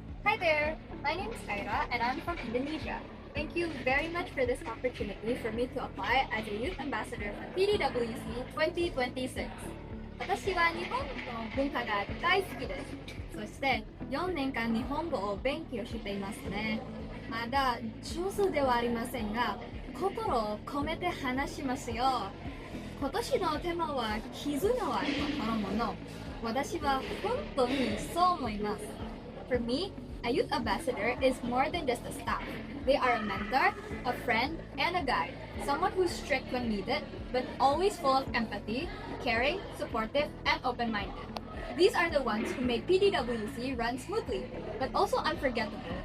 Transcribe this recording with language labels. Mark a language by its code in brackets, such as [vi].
[en] Hi there, my name is Thahirah and I'm from Indonesia. Thank you very much for this opportunity for me to apply as a youth ambassador for PDWC 2026. [ja] 私は日本の文化が大好きです。そして4年間日本語を勉強していますね。まだ上手ではありませんが、心を込めて話しますよ。今年のテーマは絆は宝物。私は本当にそう思います。 [en] For me, a youth ambassador is more than just a staff. They are a mentor, a friend, and a guide. Someone who's strict when needed, but always full of empathy, caring, supportive, and open-minded. These are the ones who make PDWC run smoothly, but also unforgettable.